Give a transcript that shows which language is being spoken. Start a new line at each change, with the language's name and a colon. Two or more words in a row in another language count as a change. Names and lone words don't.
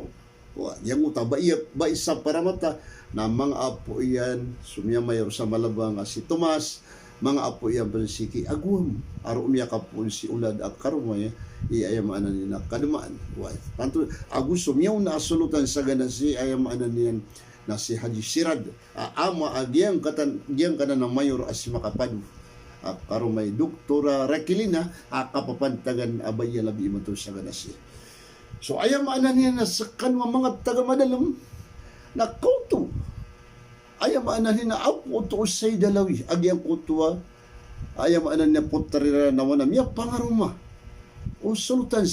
Maranao: Yang uta bais sa paramata na mga apo iyan sumiyamayor sa malabang si Tomas, mga apo iyan bersiki agum, aro umiyakapun si ulad ak karumay iayamanan nila kadumaan. Tanto agus sumiyaw na asulutan sa ganasi ayamanan niyan na si Haji Sirad ama agyang kanan ng mayor as makapadu karon may doktora Rakilina kapapantagan abaya labi mo to sa ganasi so ayam anan niya na sa kanwa mga taga madalam na kauto ayam anan niya na apo to say dalawi agyang kutuwa ayam anan niya putarira na wana miya pangaruma o sultan